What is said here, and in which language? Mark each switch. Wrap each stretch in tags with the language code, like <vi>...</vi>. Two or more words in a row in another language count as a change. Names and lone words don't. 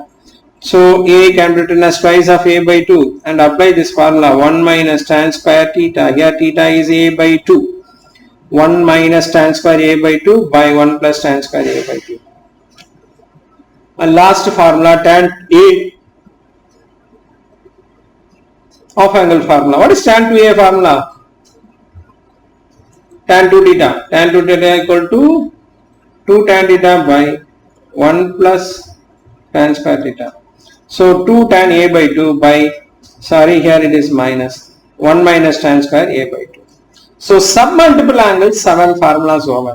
<en>So a can be written as twice of a by 2 and apply this formula 1 minus tan square theta. Here theta is a by 2. 1 minus tan square a by 2 by 1 plus tan square a by 2. And last formula tan a of angle formula. What is tan 2a formula? Tan 2 theta. Tan 2 theta equal to 2 tan theta by 1 plus tan square theta. So 2 tan a by 2 by, sorry, here it is minus 1 minus tan square a by 2. So submultiple angles, 7 formulas over.</en>